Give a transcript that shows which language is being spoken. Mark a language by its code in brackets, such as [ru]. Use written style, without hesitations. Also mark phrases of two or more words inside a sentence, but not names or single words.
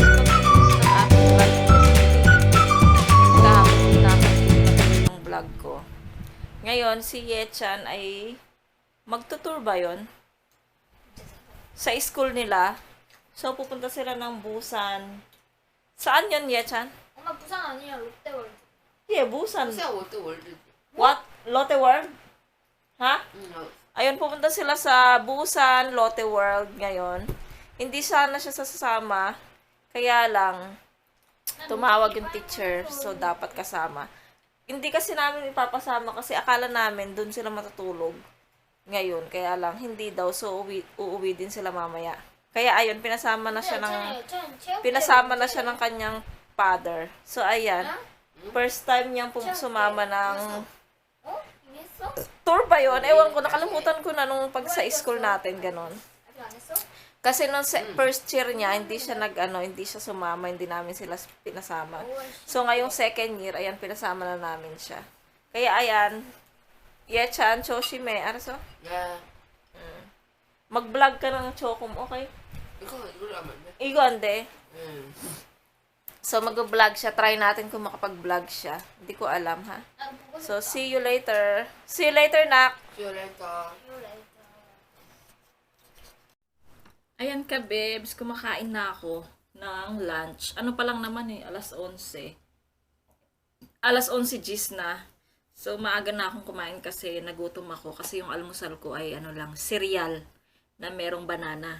[tl] Pag-finish ng aking vlog yesterday. Yung vlog ko. Ngayon, si Yechan ay magtutour ba yun? Sa school nila. So, pupunta sila ng Busan. Saan yun, Yechan? [ko] 엄마 부산 아니야 롯데월드. [en] Yeah, Busan. [ko] 진짜 월드. [en] What? Lotte World? [tl] Ha? Ayun, pupunta sila sa Busan, Lotte World ngayon. Hindi sana siya sasama. Kaya lang, tumawag yung teacher. So, dapat kasama. Hindi kasi namin ipapasama kasi akala namin dun sila matutulog ngayon. Kaya lang, hindi daw. So, uuwi din sila mamaya. Kaya ayun, pinasama na siya ng kanyang father. So, ayan. [en] First time [tl] niyang sumama ng [ko] 어? 이미 했어? [tl] tour ba yun? Ewan ko, nakalimutan ko na nung pag sa school natin, ganon. [ko] 아직 안 했어? [tl] Kasi nung [en] first year [tl] niya, hindi siya sumama, hindi namin sila pinasama. So, ngayong [en] second year, [tl] ayan, pinasama na namin siya. Kaya, ayan, Yechan, Choshime, ano so? [ko] 야, [tl] Mag-vlog ka ng Chokom, okay? [ko] 이걸 하면 안 돼? [tl] Igo, hindi. [ko] 응. [tl] So, mag-vlog siya. Try natin kung makapag-vlog siya. Hindi ko alam, ha? [ko] 아 보고 [en] So, see you later. See you later, [tl] Nak! [ko] 피오레타. 싶다. [tl] Ayan ka, babes. Kumakain na ako ng lunch. Ano pa lang naman eh, alas 11. Alas 11 gis na. So, maaga na akong kumain kasi nagutom ako. Kasi yung almusal ko ay ano lang, cereal na merong banana.